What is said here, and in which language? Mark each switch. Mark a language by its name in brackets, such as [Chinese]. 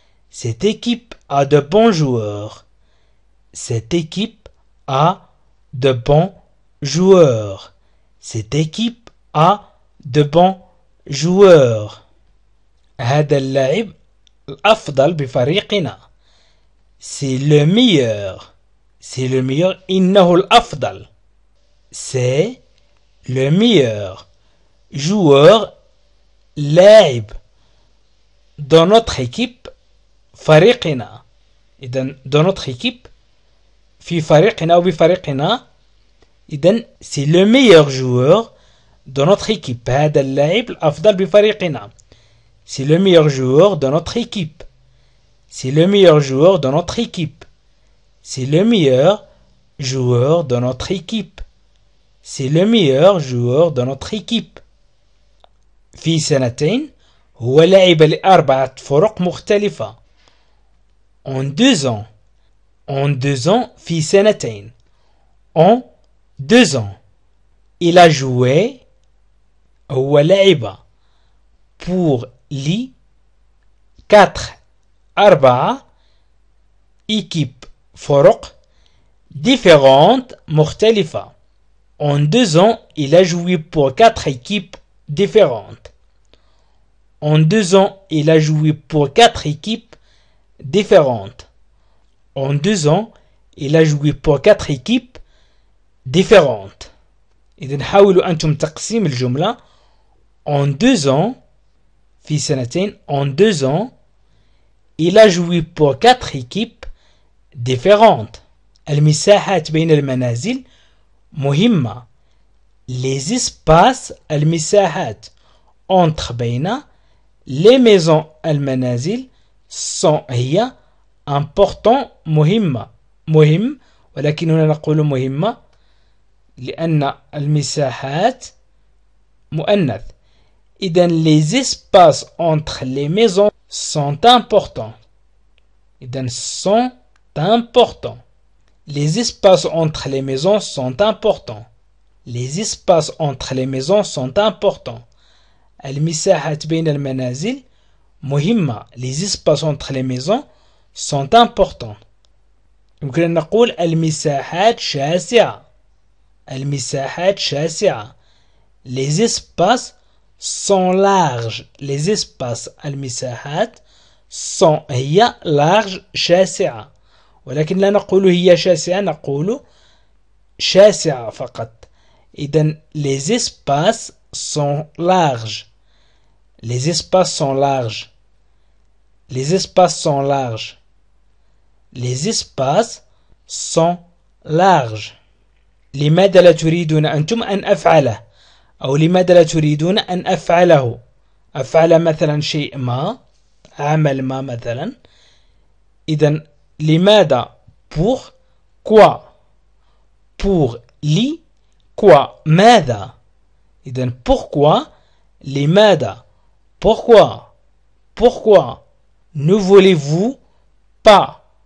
[French] Cette équipe a de bons joueurs. Cette équipe a de bons joueurs. Cette équipe a de bons joueurs. [Arabic] هذا اللاعب الأفضل بفريقنا. [French] C'est le meilleur. C'est le meilleur. [Arabic] إنه الأفضل. [French] C'est le meilleur joueur [Arabic] لاعب [French] dans notre équipe [Arabic] فريقنا. إذن [French] dans notre équipe [Arabic] في فريقنا أو بفريقنا. [French] إذن c'est le meilleur joueur dans notre équipe. [Arabic] هذا اللاعب الأفضل بفريقنا. [French] C'est le meilleur joueur de notre équipe. C'est le meilleur joueur de notre équipe. C'est le meilleur joueur de notre équipe. C'est le meilleur joueur de notre équipe. [Arabic] في سنتين هو لعب لأربعة فرق مختلفة. [French] En 2 ans. En 2 ans [Arabic] في سنتين. [French] En 2 ans. Il a joué. [Arabic] هو لعب [French] pour [Arabic] لي 4 [French] équipes [Arabic] فرق [French] différentes [Arabic] مختلفة. [French] En 2 ans, il a joué pour 4 équipes différentes. En 2 ans, il a joué pour 4 équipes différentes. En 2 ans, il a joué pour 4 équipes différentes. [Arabic] إذن حاولوا أنتم تقسيم الجملة. [French] En 2 ans, [Arabic] في سنتين. [French] En 2 ans, il a joué pour 4 équipes différentes. [Arabic] المساحات بين المنازل مهمة. [French] Les espaces [Arabic] المساحات [French] entre [Arabic] بين [French] les maisons [Arabic] المنازل [French] sont [Arabic] هي [French] important [Arabic] مهمة. مهم ولكن هنا نقول مهمة لأن المساحات مؤنث. [French] إذن les espaces entre les maisons sont importants. إذن sont importants. Les espaces entre les maisons sont importants. Les espaces entre les maisons sont importants. [Arabic] المساحات بين المنازل مهمة. [French] Les espaces entre les maisons sont importants. [Arabic] يمكن أن نقول المساحات شاسعة. المساحات شاسعة. [French] Les espaces sont larges. Les espaces [Arabic] المساحات [French] sont [Arabic] هي [French] large [Arabic] شاسعة. ولكن لا نقول هي شاسعة نقول شاسعة فقط. [French] إذن les espaces sont larges. Les espaces sont larges. Les espaces sont larges. Les espaces sont larges. [Arabic] لماذا لا تريدون أنتم أن أفعله؟ أو لماذا لا تريدون أن أفعله؟ أفعل مثلا شيء ما. عمل ما مثلا. إذن لماذا [French] pour quoi. pour [Arabic] لي [French] quoi [Arabic] ماذا. إذن [French] pourquoi [Arabic] لماذا [French] pourquoi Pourquoi ne voulez-vous pas?